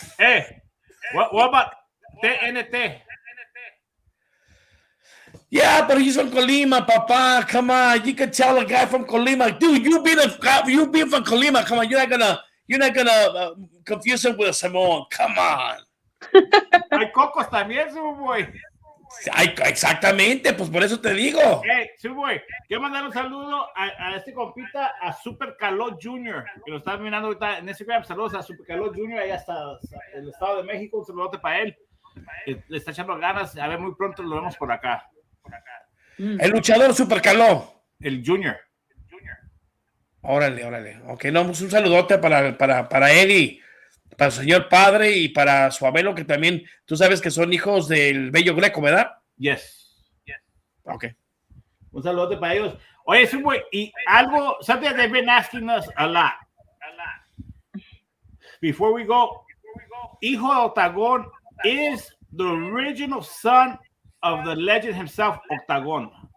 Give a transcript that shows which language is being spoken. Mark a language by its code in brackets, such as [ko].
[en] Hey, what about TNT? Yeah, but he's from Colima, Papa. Come on, you can tell a guy from Colima, dude. You being from Colima. Come on, you're not gonna confuse him with a Samoan. Come on. [es] Hay cocos también, Superboy. Exactamente, pues por eso te digo. Hey, Superboy, quiero mandar un saludo a este compita, a Super Caló Jr., que lo está mirando ahorita en Instagram. Saludos a Super Caló Jr., allá hasta el Estado de México. Un saludote para él. Le está echando ganas. A ver, muy pronto lo vemos por acá. El luchador Super Caló. El Junior. Órale. Ok, no, pues un saludote para él y para su señor padre y para su abuelo, que también, tú sabes que son hijos del Bello Greco, ¿verdad? [en] Yes. Ok. [es] Un saludote para ellos. Oye, Superboy, y algo, [en] something they've been asking us a lot. Before we go, Hijo de Octagon is the original son of the legend himself, Octagon.